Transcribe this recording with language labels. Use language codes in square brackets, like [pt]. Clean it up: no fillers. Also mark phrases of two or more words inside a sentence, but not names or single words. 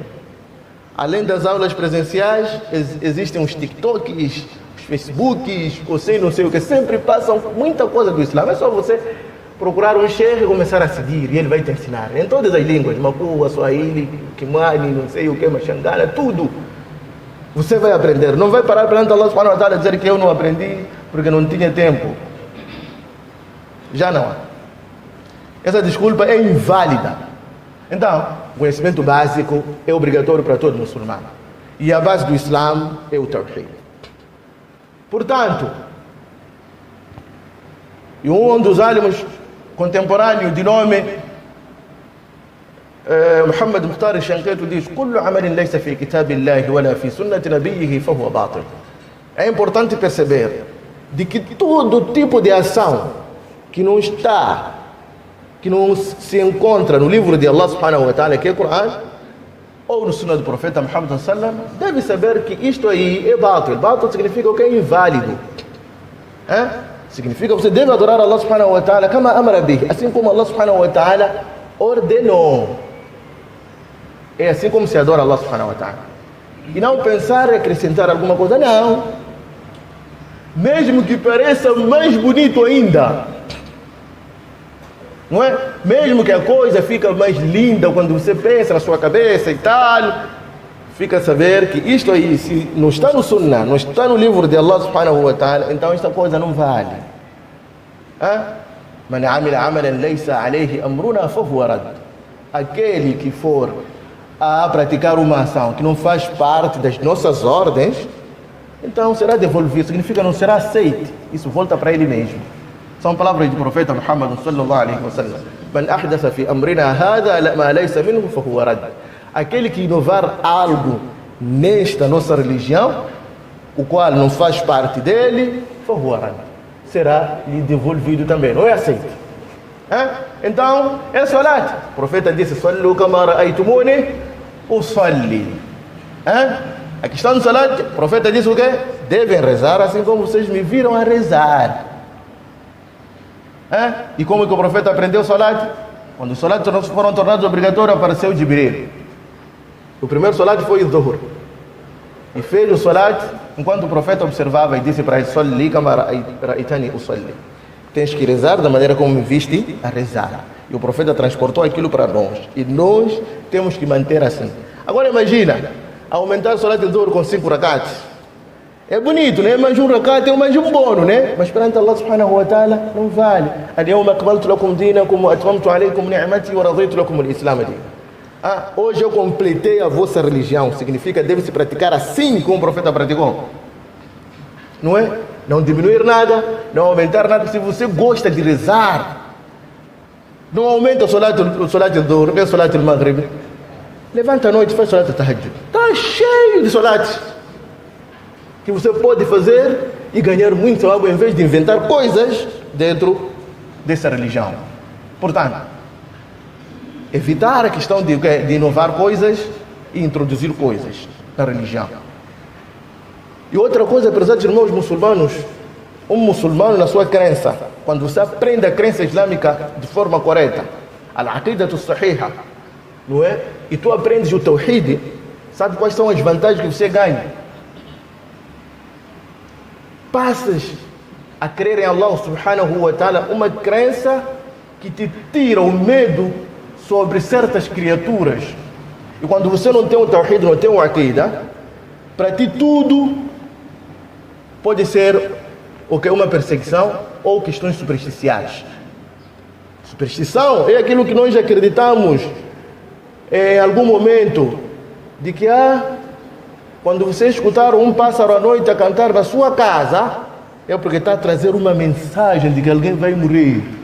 [pt] Além das aulas presenciais, existem os TikToks, os Facebooks, não sei o que, sempre passam muita coisa do Islã. É só você procurar um sheikh e começar a seguir, e ele vai te ensinar em todas as línguas, Makua, Swahili, Kimani, não sei o que, Machangana, tudo. Você vai aprender, não vai parar perante [ar] الله سبحانه وتعالى [pt] e dizer que eu não aprendi porque não tinha tempo. Já não. Essa desculpa é inválida. Então, o conhecimento básico é obrigatório para todo muçulmano. E a base do Islã é o Tawhid. Portanto, e um dos alimos contemporâneos de nome Muhammad Mukhtar al-Shanqiti diz: [ar] "كل عمل ليس في كتاب الله ولا في سنة نبيه فهو باطل." [pt] É importante perceber de que todo tipo de ação que não se encontra no livro de [ar] الله سبحانه وتعالى, [pt] que é o Corão, ou no Sunnah do Profeta Muhammad [ar] صلى الله عليه وسلم, [pt] deve saber que isto aí é batil. Batil significa o que é inválido. Significa que você deve adorar [ar] الله سبحانه وتعالى كما أمر به, [pt] assim como [ar] الله سبحانه وتعالى [pt] ordenou. É assim como se adora [ar] الله سبحانه وتعالى. [pt] E não pensar em acrescentar alguma coisa, não. Mesmo que pareça mais bonito ainda, não é? Mesmo que a coisa fica mais linda quando você pensa na sua cabeça e tal, fica a saber que isto aí, se não está no Sunnah, não está no livro de [ar] الله سبحانه وتعالى, [pt] então esta coisa não vale. [ar] من عمل عملا ليس عليه أمرنا فهو رد. [pt] Aquele que for a praticar uma ação que não faz parte das nossas ordens, então será devolvido, significa não será aceito. Isso volta para ele mesmo. São palavras do profeta Muhammad [ar] صلى الله عليه وسلم: "من أحدث في أمرنا هذا ما ليس منه فهو رد." [pt] Aquele que inovar algo nesta nossa religião, o qual não faz parte dele, [ar] فهو رد, [pt] será lhe devolvido também, não é aceito. Então, é salat. O profeta disse: [ar] "صلوا كما رأيتموني أصلي." [pt] A questão do salat, o profeta disse o quê? Devem rezar assim como vocês me viram a rezar. E como é que o profeta aprendeu o salat? Quando os salats foram tornados obrigatórios, apareceu Jibril. O primeiro salat foi o Dhuhr. E fez o salat enquanto o profeta observava e disse para ele: [ar] "صل كما رأيتني أصلي." [pt] Tens que rezar da maneira como me viste a rezar. E o profeta transportou aquilo para nós. E nós temos que manter assim. Agora imagina, aumentar o [ar] صلاة الظهر [pt] com 5 rakats. É bonito, né? Mais um rakat é mais um bônus, né? Mas perante [ar] الله سبحانه وتعالى [pt] não vale. [ar] اليوم أكملت لكم دينكم وأتممت عليكم نعمتي ورضيت لكم الإسلام دينا. [pt] Hoje eu completei a vossa religião. Significa deve-se praticar assim como o profeta praticou. Não é? Não diminuir nada, não aumentar nada. Se você gosta de rezar, não aumenta o [ar] صلاة الظهر, [pt] nem o [ar] صلاة المغرب. [pt] Levanta a noite e faz [ar] صلاة التهجد. [pt] Está cheio de salates que você pode fazer e ganhar muito algo em vez de inventar coisas dentro dessa religião. Portanto, evitar a questão de inovar coisas e introduzir coisas na religião. E outra coisa, prezados irmãos muçulmanos, um muçulmano na sua crença, quando você aprende a crença islâmica de forma correta, [ar] العقيدة صحيحة, [pt] não é? E tu aprendes o tawhid, sabe quais são as vantagens que você ganha? Passas a crer em [ar] الله سبحانه وتعالى, [pt] uma crença que te tira o medo sobre certas criaturas. E quando você não tem o tawhid, não tem o aqida, para ti tudo pode ser uma perseguição ou questões supersticiais. Superstição é aquilo que nós acreditamos em algum momento, de que quando você escutar um pássaro à noite a cantar na sua casa, é porque está a trazer uma mensagem de que alguém vai morrer.